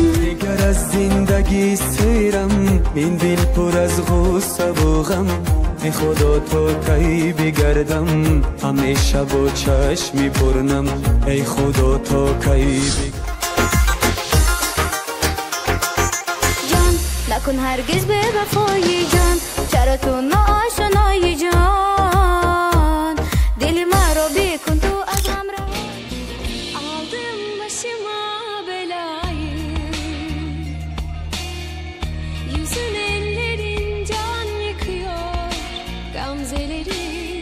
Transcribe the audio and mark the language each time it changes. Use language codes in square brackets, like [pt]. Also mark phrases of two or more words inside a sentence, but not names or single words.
[fa] دیگر از زندگی سیرم این دل پر از غصه و غم ای خدا تو کی بگردم همیشه با چشمی پرنم ای خدا تو کی جان نکن هرگز به وفای جان چرا تو ناآشنایی جان دل مرا بکن تو از غم رها [tr] aldım başıma belayı yüzün ellerin can yıkıyor gamzeleri